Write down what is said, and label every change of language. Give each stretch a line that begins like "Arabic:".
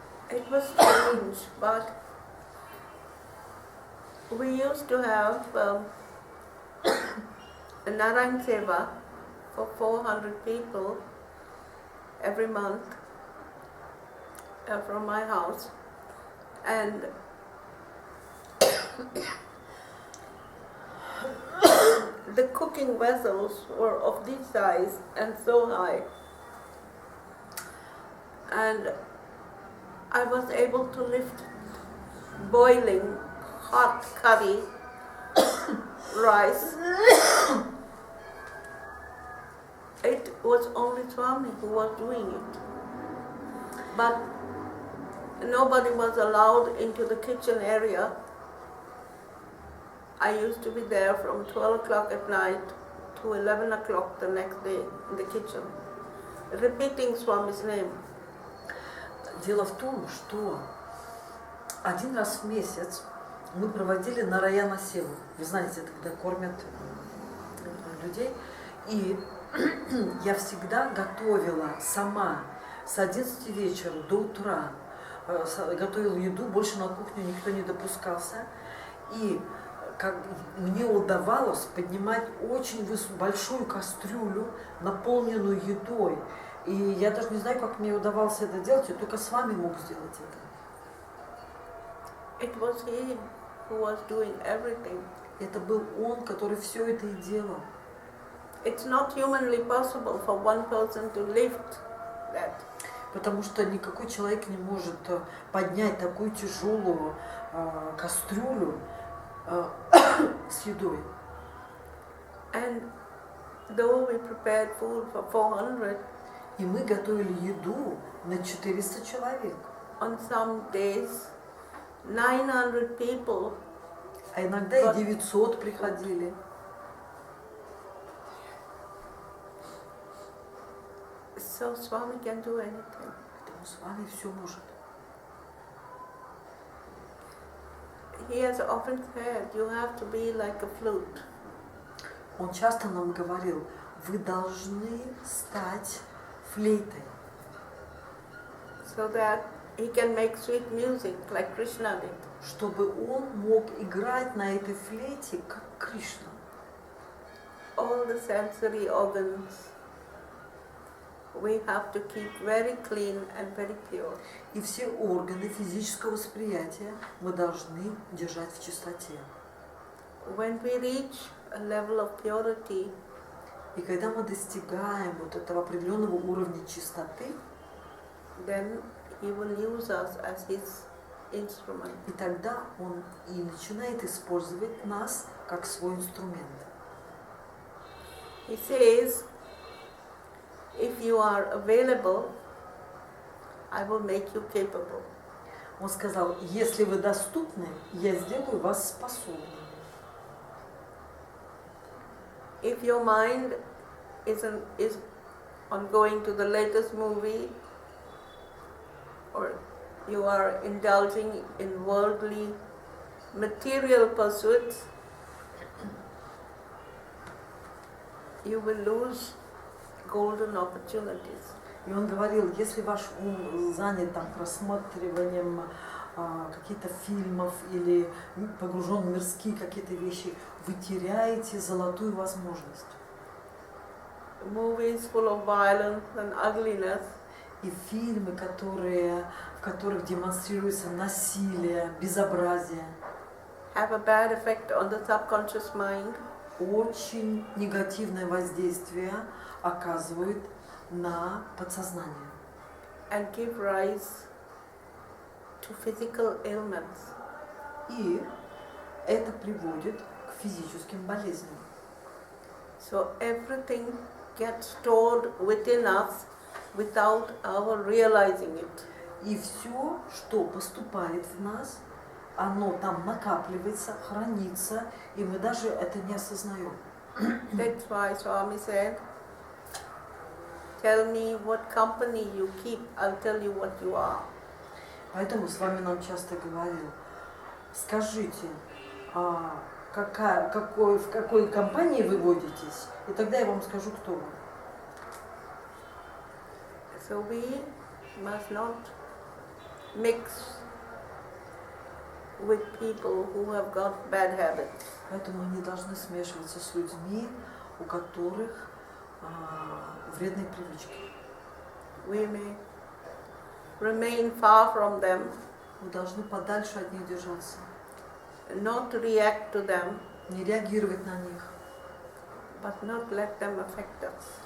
English: It was strange, but we used to have a Narayan Seva for 400 people every month from my house, and the cooking vessels were of this size and so high, and I was able to lift boiling hot curry, rice. It was only Swami who was doing it. But nobody was allowed into the kitchen area. I used to be there from 12 o'clock at night to 11 o'clock the next day in the kitchen, repeating Swami's name.
Russian: Дело в том, что один раз в месяц мы проводили Нараяна Севу. Вы знаете, это когда кормят людей. И я всегда готовила сама с 11 вечера до утра. Готовила еду, больше на кухню никто не допускался. И как мне удавалось поднимать очень большую кастрюлю, наполненную едой. И я даже не знаю, как мне удавалось это делать, я только с вами мог сделать это.
English: It was he who was doing everything.
Russian: Это был он, который все это и делал.
English: It's not humanly possible for one person to lift that.
Russian: Потому что никакой человек не может поднять такую тяжелую кастрюлю с едой.
English: And though we prepared food for 400,
Russian: и мы готовили еду на 400 человек.
English: On some days, 900 people.
Russian: А иногда и 900 приходили.
English: So Swami can do anything.
Russian: Поэтому Swami все может.
English: He has often said, you have to be like a flute.
Russian: Он часто нам говорил, вы должны стать флейтой.
English: So that he can make sweet music like Krishna did.
Russian: Чтобы он мог играть на этой флейте, как Кришна.
English: All the sensory organs we have to keep very clean and very pure.
Russian: И все органы физического восприятия мы должны держать в чистоте.
English: When we reach a level of purity,
Russian: и когда мы достигаем вот этого определенного уровня чистоты,
English: then he will use us as his instrument.
Russian: И тогда он и начинает использовать нас как свой инструмент.
English: He says, if you are available I will make you capable.
Russian: Он сказал, если вы доступны, я сделаю вас способными.
English: If your mind is on going to the latest movie, or you are indulging in worldly, material pursuits, you will lose golden opportunities.
Russian: И он говорил, если ваш ум занят там просматриванием каких-то фильмов или погружен в мирские какие-то вещи, вы теряете золотую возможность.
English: Movies full of violence and ugliness.
Russian: И фильмы, в которых демонстрируется насилие, безобразие,
English: have a bad effect on the subconscious mind.
Russian: Очень негативное воздействие оказывают на подсознание.
English: And give rise to physical ailments.
Russian: И это приводит к физическим болезням.
English: So everything gets stored within us without our realizing it.
Russian: И все, что поступает в нас, оно там накапливается, хранится, и мы даже это не осознаем.
English: That's why Swami said, tell me what company you keep, I'll tell you what you are.
Russian: Поэтому с вами нам часто говорил, скажите, в какой компании вы водитесь, и тогда я вам скажу, кто вы.
English: So we must not mix with people who have got bad habits.
Russian: Поэтому мы не должны смешиваться с людьми, у которых вредные привычки.
English: We may remain far from them.
Russian: Мы должны подальше от них держаться.
English: Not react to them.
Russian: Не реагировать на них.
English: But not let them affect us.